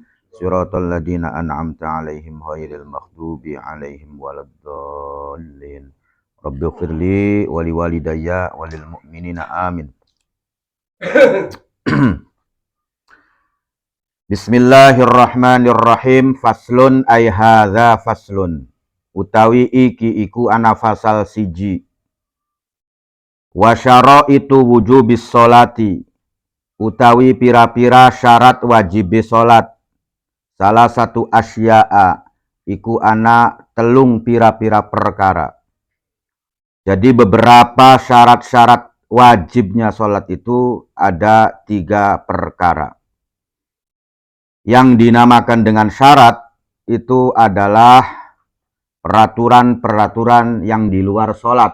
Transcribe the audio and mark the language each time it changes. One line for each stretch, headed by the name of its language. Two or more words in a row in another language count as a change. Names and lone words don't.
Arabic: صراط الذين أنعمت عليهم غير المغضوب عليهم ولا الضالين. رب فرلي ولي والدي وللمؤمنين آمين. Bismillahirrahmanirrahim. فصل أي هذا فصل.
Javanese: Utawi iki iku ana fasal siji.
Arabic: وشرائط وجوب الصلاة.
Javanese: Utawi pira-pira syarat wajib salat.
Indonesian: Salah satu
Javanese: asya'a iku ana telung pira-pira perkara.
Indonesian: Jadi beberapa syarat-syarat wajibnya sholat itu ada 3 perkara. Yang dinamakan dengan syarat itu adalah peraturan-peraturan yang di luar sholat.